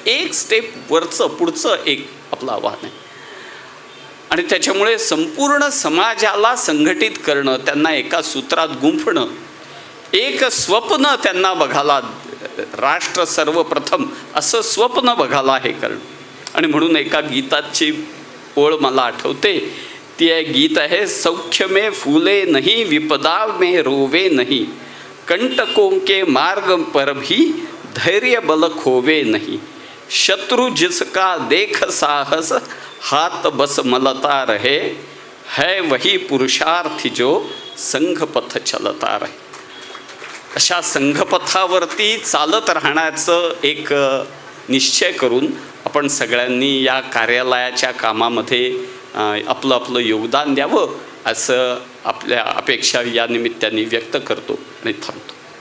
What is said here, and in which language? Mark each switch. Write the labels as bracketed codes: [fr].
[mr] एक स्टेप वरचं पुढचं एक आपलं आव्हान आहे. आणि त्याच्यामुळे संपूर्ण समाजाला संघटित करणं, त्यांना एका सूत्रात गुंफणं, एक स्वप्न त्यांना बघायला, राष्ट्र सर्वप्रथम असं स्वप्न बघायला हे करणं. आणि म्हणून एका गीताची ओळ मला आठवते. ती गीत आहे, [hi] सौख्य में फूले नहीं विपदा में रोवे नहीं, कंटकों के मार्ग पर भी धैर्य बल खोवे नहीं, शत्रु जिसका देख साहस हाथ बस मलता रहे, है वही पुरुषार्थ जो संघपथ चलता रहे. [mr] अशा संघपथावरती चालत राहण्याचं एक निश्चय करून आपण सगळ्यांनी या कार्यालयाच्या कामामध्ये आपलं आपलं योगदान द्यावं असं आपल्या अपेक्षा या निमित्ताने व्यक्त करतो आणि थांबतो.